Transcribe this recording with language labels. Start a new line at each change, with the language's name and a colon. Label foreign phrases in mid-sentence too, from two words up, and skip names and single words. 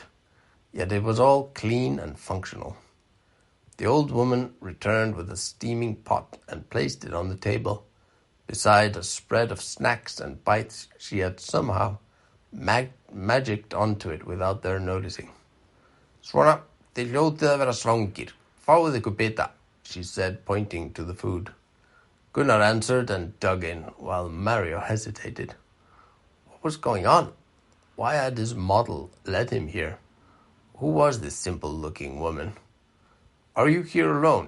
English: Yet it was all clean and functional. The old woman returned with a steaming pot and placed it on the table, beside a spread of snacks and bites she had somehow magicked onto it without their noticing.
Icelandic: "Svona, þið hljótið að vera svangir. Fáið ykkur bita,"
English: she said, pointing to the food. Gunnar answered and dug in, while Mario hesitated. What was going on? Why had his model led him here? Who was this simple-looking woman? "Are you here alone?"